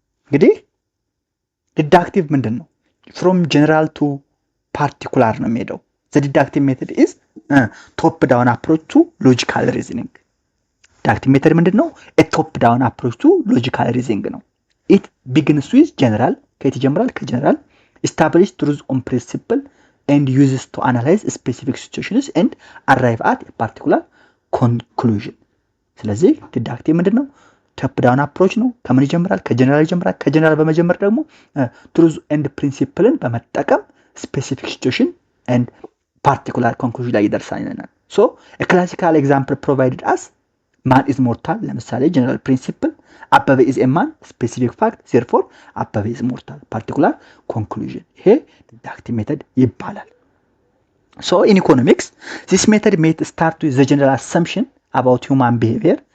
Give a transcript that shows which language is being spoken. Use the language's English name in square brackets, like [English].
[Amharic] እንግዲህ ዲዳክቲቭ ምንድን ነው? [English] from general to particular [Amharic] ነው የሚሄደው። [English] the deductive method is top down approach to logical reasoning. deductive method [Amharic] ምንድን ነው? [English] a top down approach to logical reasoning ነው። it begins with general [Amharic] ከየት ይጀምራል? ከጀነራል [English] establish truth on principle and uses to analyze specific situations and arrive at a particular conclusion. [Amharic] ስለዚህ ዲዳክቲቭ ምንድነው? [English] top down approach [Amharic] ነው። ከምን ይጀምራል? ከጀነራል ይጀምራል። ከጀነራል በመጀመር ደግሞ [English] truth and principle [Amharic] በመጠቀም [English] specific situation and particular conclusion [Amharic] ላይ ይደርሳል ይለናል። [English] So a classical example provided us man is mortal ለምሳሌ general principle አበበ is a man specific fact therefore አበበ is mortal particular conclusion [Amharic] ይሄ deductive method ይባላል። [English] So in economics this method may start with the general assumption about human behavior.